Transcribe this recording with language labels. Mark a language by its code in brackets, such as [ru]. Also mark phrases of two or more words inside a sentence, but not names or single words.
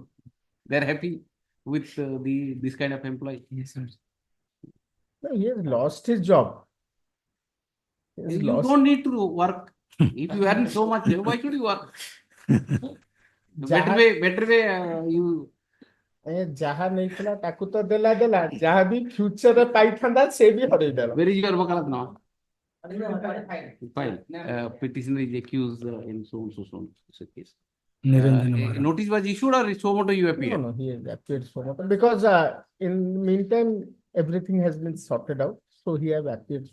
[en] They're happy with this kind of employee. Yes, sir. he has lost his job. You don't need to work. If you earn so much, why should you work? Better way, you. [or] ଯାହା ନେଇଥିଲା ତାକୁ ତ ଦେଲା ଯାହା ବି ଫ୍ୟୁଚରରେ ପାଇଥାନ୍ତା ସେ ବି ହରେଇ ଦେଲା. [en] Where is your wakalat now? File. Petitioner is accused in so case. Notice was issued or so moto you appeared? No, he has appeared so moto because in the meantime everything has been sorted out, so he has appeared.